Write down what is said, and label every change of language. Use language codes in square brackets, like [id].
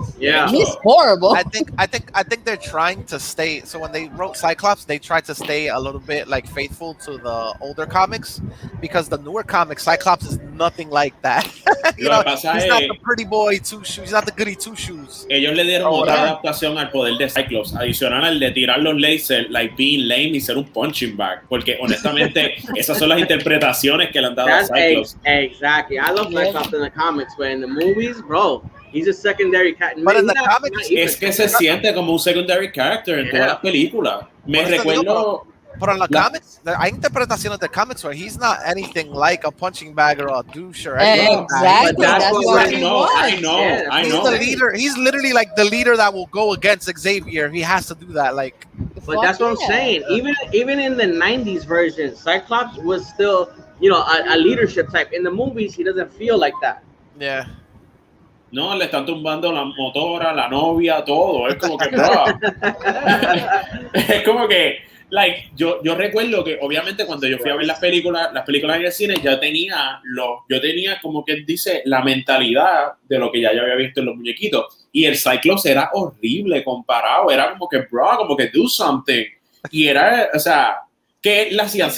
[en] Yeah, he's horrible. I think they're trying to stay. So when they wrote Cyclops, they tried to stay a little bit like faithful to the older comics, because the newer comics, Cyclops is nothing like that. He's not the pretty boy. He's not the goody two shoes. [es] Ellos le dieron otra adaptación al poder de Cyclops, adicional al de tirar los lasers, [en] like being lame [es] y ser un punching bag, porque honestamente esas son las interpretaciones que le han dado a Cyclops. [en] Exactly. I love Cyclops in the comics, but in the movies, bro, he's a secondary character. But in the comics, [es] es que se siente como un [en] secondary character [es] en todas las películas. Me recuerdo. [en] But on the comics, [es] hay interpretaciones de comics [en] where he's not anything like a punching bag or a douche or anything. Exactly. That's what I know. He's the leader. He's literally like the leader that will go against Xavier. He has to do that. Like, but that's what I'm saying. Even in the '90s version, Cyclops was still, a leadership type. In the movies, he doesn't feel like that. Yeah. [es] No, le están tumbando la motora, la novia, todo. Es como que, bro. Es como que. [en] Like, [es] yo recuerdo que obviamente cuando yo fui a ver las películas en el cine, yo tenía como que dice la mentalidad de lo que ya yo había visto en los muñequitos, y el Cyclops era horrible comparado, era como que bro, como que [en] do something, [es] y era, o sea, ¿qué le hacían?